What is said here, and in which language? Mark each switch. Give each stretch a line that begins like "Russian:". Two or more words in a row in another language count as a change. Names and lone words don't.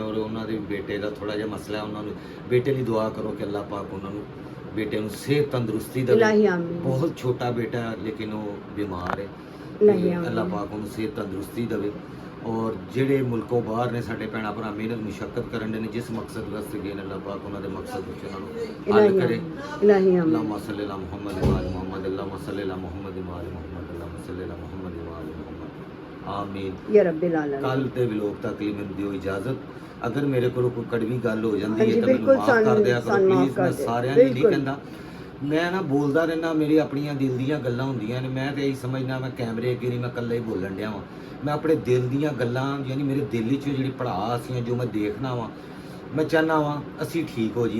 Punjabi: ਔਰ ਉਹਨਾਂ ਦੇ ਬੇਟੇ ਦਾ ਥੋੜਾ ਜਿਹਾ ਮਸਲਾ ਹੈ, ਉਹਨਾਂ ਨੂੰ ਬੇਟੇ ਲਈ ਦੁਆ ਕਰੋ ਕਿ ਅੱਲਾਹ ਪਾਕ ਉਹਨਾਂ ਨੂੰ ਬੇਟੇ ਨੂੰ ਸਿਹਤ ਤੰਦਰੁਸਤੀ ਦੇਵੇ। ਬਹੁਤ ਛੋਟਾ ਬੇਟਾ ਹੈ ਲੇਕਿਨ ਉਹ ਬਿਮਾਰ ਹੈ। ਅੱਲਾਹ ਪਾਕ ਉਹਨੂੰ ਸਿਹਤ ਤੰਦਰੁਸਤੀ ਦੇਵੇ। ਔਰ ਜਿਹੜੇ ਮੁਲਕੋਂ ਬਾਹਰ ਨੇ ਸਾਡੇ ਭੈਣਾਂ ਭਰਾ ਮਿਹਨਤ ਮੁਸ਼ੱਕਤ ਕਰਨ ਦੇ ਨੇ, ਜਿਸ ਮਕਸਦ ਵਾਸਤੇ ਗਏ ਨੇ, ਅੱਲਾਹ ਪਾਕ ਉਹਨਾਂ ਦੇ ਮਕਸਦ ਵਿੱਚ ਉਹਨਾਂ ਨੂੰ ਹੱਲ ਕਰੇ।
Arabic: اللهم صل على محمد وآل محمد، اللهم صل على محمد وآل محمد، اللهم صل على محمد وآل محمد. آمين يا رب العالمين.
Punjabi: ਕੱਲ ਦੇ ਵਲੋਗ ਤੱਕ ਲਈ ਮੈਨੂੰ ਦਿਓ ਇਜਾਜ਼ਤ। ਅਗਰ ਮੇਰੇ ਕੋਲ ਕੋਈ ਕੜਵੀ ਗੱਲ ਹੋ ਜਾਂਦੀ ਹੈ ਤਾਂ ਮੈਨੂੰ ਮਾਫ ਕਰ ਦਿਆ ਕਰੋ ਪਲੀਜ਼। ਮੈਂ ਸਾਰਿਆਂ ਲਈ ਨਹੀਂ ਕਹਿੰਦਾ, ਮੈਂ ਨਾ ਬੋਲਦਾ ਰਹਿਣਾ, ਮੇਰੀ ਆਪਣੀਆਂ ਦਿਲ ਦੀਆਂ ਗੱਲਾਂ ਹੁੰਦੀਆਂ ਨੇ। ਮੈਂ ਤੇ ਇਹੀ ਸਮਝਦਾ ਮੈਂ ਕੈਮਰੇ ਅੱਗੇ ਨਹੀਂ, ਮੈਂ ਇਕੱਲਾ ਹੀ ਬੋਲਣ ਡਿਆ ਵਾਂ। ਮੈਂ ਆਪਣੇ ਦਿਲ ਦੀਆਂ ਗੱਲਾਂ, ਯਾਨੀ ਮੇਰੇ ਦਿਲ ਵਿੱਚ ਜਿਹੜੀ ਪੜਾਸ ਸੀ, ਜੋ ਮੈਂ ਦੇਖਣਾ ਵਾਂ, ਮੈਂ ਚਾਹੁੰਦਾ ਵਾਂ ਅਸੀਂ ਠੀਕ ਹੋ ਜੀ।